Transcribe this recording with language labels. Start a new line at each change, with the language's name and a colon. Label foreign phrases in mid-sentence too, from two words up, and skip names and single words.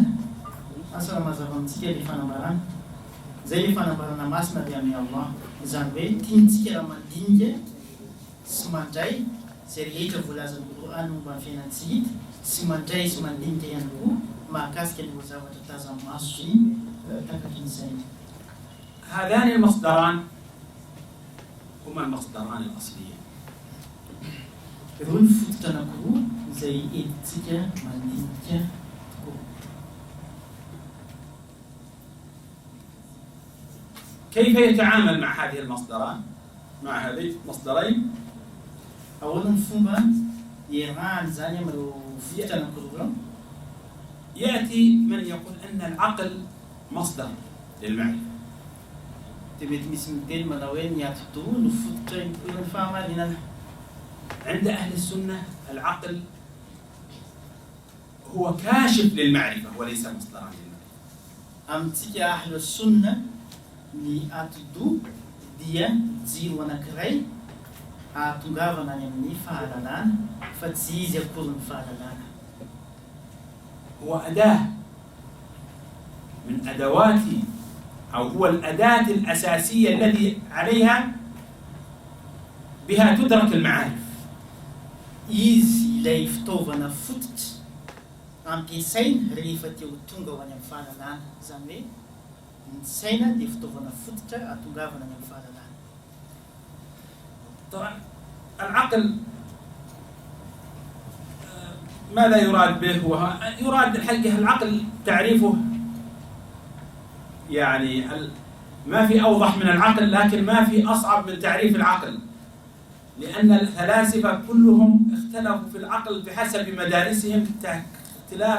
Malagasy: Asa mazava amintsika ilay fanambarana zay ilay fanambarana masina avy amin'ny Allah. Izany hoe tiantsika raha mandinika sy mandray zay rehetra voalazan'ny Quran momba ny fiainantsika sy mandray sy mandinika ihany koa mahakasika ny zavatra tazana maso sy takakin'izay.
Arabic: هذان المصدران هما المصدران الأصليان.
Malagasy: Ireo ny fototra anankiroa izay entintsika mandinika tokoa.
Arabic: كيف يتعامل مع هذه المصدران؟ مع هذين المصدرين؟
Malagasy: Ahoana ny fomba iarahany zany amin'ireo fototra anankiroa?
Arabic: يأتي من يقول أن العقل مصدر للمعرفة.
Malagasy: Dia mety misy miteny manao hoe ny ati-doha no fototra ipoiran'ny fahamarinana.
Arabic: عند أهل السنة العقل هو كاشف للمعرفة وليس مصدرا للمعرفة.
Malagasy: Amintsika
Arabic: أهل السنة
Malagasy: ny ati-doha dia jiro anankiray ahatongavana any amin'ny fahalalana fa tsy izy akory ny fahalalana.
Arabic: هو أداة من أدوات أو هو الأداة الأساسية التي عليها بها تدرك المعارف.
Malagasy: Izy ilay fitaovana fototra ampiasaina rehefa teo tonga ho any amin'ny fahalalana, izany hoe ny saina dia fitaovana fototra atongavana any amin'ny fahalalana.
Arabic: طبعا العقل ماذا يراد به؟ يراد الحقيقة العقل تعريفه يعني ما في أوضح من العقل، لكن ما في أصعب من تعريف العقل، لأن الفلاسفة كلهم اختلفوا في العقل بحسب مدارسهم اختلاف.